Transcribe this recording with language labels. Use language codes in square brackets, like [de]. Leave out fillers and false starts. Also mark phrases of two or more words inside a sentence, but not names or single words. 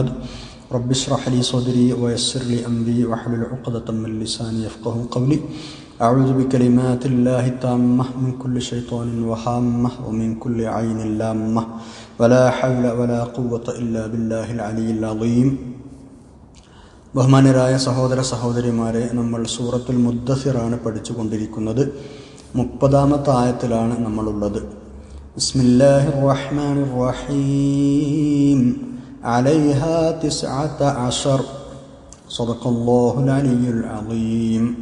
[ar] رب اشرح لي صدري ويسر لي أمري واحلل عقدة من لساني يفقه قولي. أعوذ بكلمات الله التامة من كل شيطان وهامة ومن كل عين لامة ولا حول ولا قوة إلا بالله العلي العظيم. [ml] ബഹുമാന്യരായ സഹോദര സഹോദരിമാരെ, നമ്മൾ സൂറത്തുൽ മുദ്ദസിറാണ് പഠിച്ചുകൊണ്ടിരിക്കുന്നത്. 30-ാമത്തെ ആയത്തിലാണ് നമ്മളുള്ളത്. [ar] بسم الله الرحمن الرحيم. عليها 19 صدق الله العلي العظيم.